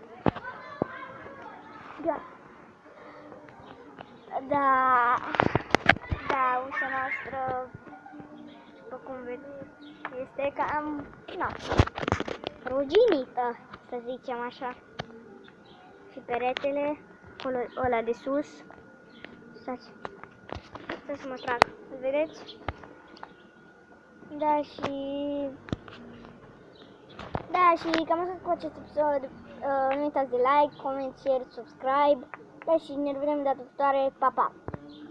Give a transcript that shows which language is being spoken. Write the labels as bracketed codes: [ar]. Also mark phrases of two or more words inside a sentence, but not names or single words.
[ro] Da, ușa noastră, după cum vedeți, este cam, ruginită, să zicem așa. Și peretele, ăla de sus, Stați. Stai să mă trag. Îl vedeți? Da, și cam asta cu acest episod. Nu uitați de [en] like, comment, share, subscribe. [ro] Da, și ne vedem data viitoare. Pa, pa!